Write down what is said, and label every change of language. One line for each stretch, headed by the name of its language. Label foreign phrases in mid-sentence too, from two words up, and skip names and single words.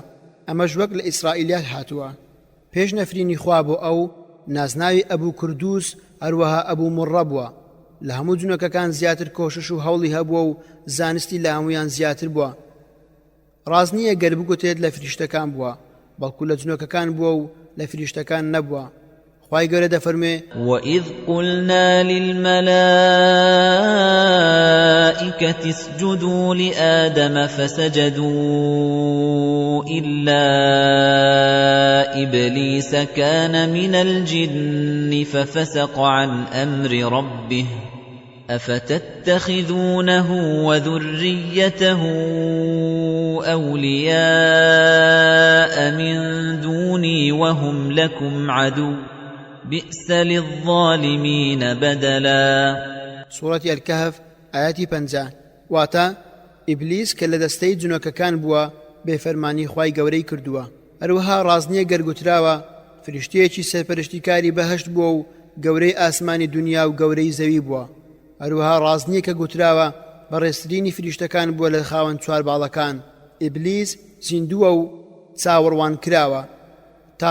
Central Kurdish: ئەمەش وەک لە ئیسرائیلیات هاتووە. پێش نەفرینی خوا بۆ ئەو نازناوی ئەبوو کردوس هەروەها ئەبوو مڕە بووە. لە هەموو جنۆکەکان زیاتر کۆشش و هەوڵی هەبووە و زانستی لە هەمویان زیاتر بووە. ڕاز نییە گەر بگوتێت لە فریشتەکان بووە، بەڵکو لە جنۆکەکان بووە و لە فریشتەکان نەبووە. خوای گەورە دەفەرمێ
Arabic: وَإِذْ قُلْنَا لِلْمَلَائِكَةِ اسْجُدُوا لِآدَمَ فَسَجَدُوا إِلَّا إِبْلِيسَ كَانَ مِنَ الْجِنِّ فَفَسَقَ عَنْ أَمْرِ رَبِّهِ أَفَتَتَّخِذُونَهُ وَذُرِّيَّتَهُ أَوْلِيَاءَ مِن دُونِي وَهُمْ لَكُمْ عَدُوٌّ بِئْسَ لِلظَّالِمِينَ بَدَلًا
Central Kurdish: سوورەتی ئەلکەهف ئاەتی 50 واتە ئیبلیس کە لە دەستەی جنۆکەکان بووە بێفەرمانی خوای گەورەی کردووە هەروەها ڕازنیە گەرگوتراوە فریشتەیەکی سەرپەرشتیکاری بەهەشت بووە و گەورەی ئاسمانی دنیا و گەورەی زەوی بووە هەروەها ڕازنیە کە گوتراوە بەڕێزترینی فریشتەکان بووە لە خاوەن چوار باڵەکان ئیبلیس زیندووە و چاوەڕوان کراوە تا